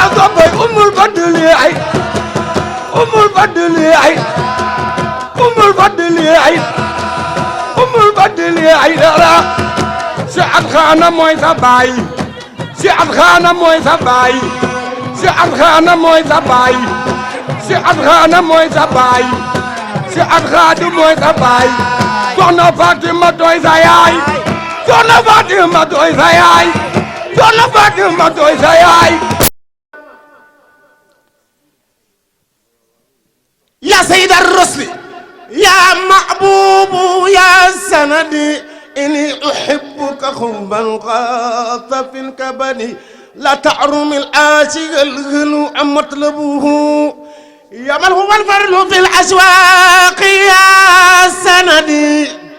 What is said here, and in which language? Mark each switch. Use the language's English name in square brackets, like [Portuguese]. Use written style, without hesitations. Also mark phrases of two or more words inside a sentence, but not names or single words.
[Wolof] soppay Umul Fadli ay Umul Fadli ay Umul Fadli ay Umul Fadli ay dara Cheikh Xaana mooy sa baay Cheikh Xaana mooy sa baay Cheikh Xaana mooy sa baay Cheikh Xaana mooy sa baay Cheikh Xaadu mooy sa baay Soxna Fatima doy sa yaay Soxna Fatima doy sa yaay Soxna Fatima doy sa yaay [Arabic] يا سيد الرسل يا محبوب يا سندي إني أحبك حبا قاط في الكبد لا تعرم العاشق الغلو عن مطلبه يا من هو الفرد في الأسواق يا سندي